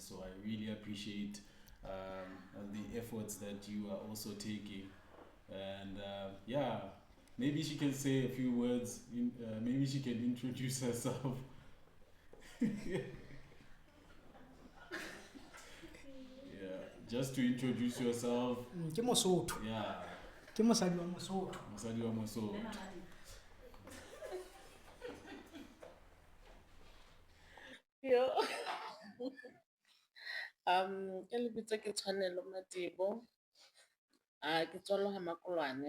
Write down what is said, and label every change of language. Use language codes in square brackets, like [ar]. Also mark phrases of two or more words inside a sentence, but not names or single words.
[en] So I really appreciate the efforts that you are also taking. And maybe she can say a few words. Maybe she can introduce herself. Just to introduce yourself. [st] Ke Mosotho. [en] Yeah. [st] Ke mosadi wa Mosotho. Mosadi wa Mosotho. Yo. Ke lebitso ke Tshwanelo Matibo. Ke tswalo ha Makolwane.